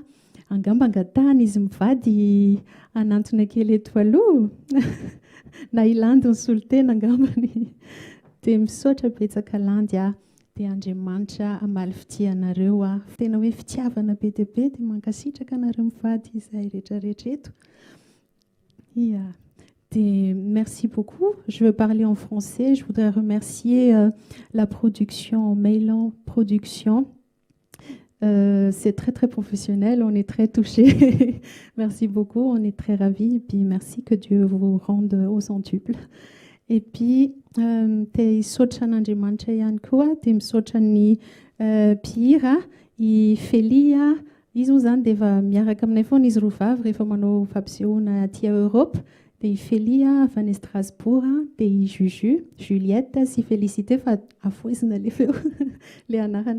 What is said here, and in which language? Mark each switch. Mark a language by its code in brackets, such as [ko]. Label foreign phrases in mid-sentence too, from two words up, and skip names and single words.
[mg] Angamba angatahana izy mivady anantona kely eto aloha na ilandy ny solotena angambany. Dia misaotra betsaka Landy dia Andriamanitra amaly fitiavanareo tena hoe fitiavana be dia be, dia mankasitraka anareo mivady izay rehetrarehetra eto. [fr] Merci beaucoup. Je veux parler en français. Je voudrais remercier la production Mailan Production. C'est très très professionnel. On est très touchés. Merci beaucoup. On est très ravis. Et puis merci, que Dieu vous rende au centuple. Et puis [mg] te misaotra an'Andriamanitra ihany koa, te misaotra ny mpihira i Felia. Izy moa zany dia efa miaraka aminay foana izy roa vavy rehefa manao fampisehoana aty a Europe. Dia i Felia avy any Strasbourg, dia i Juju, Juliette sy Félicité fa afoizina le feo le anarana.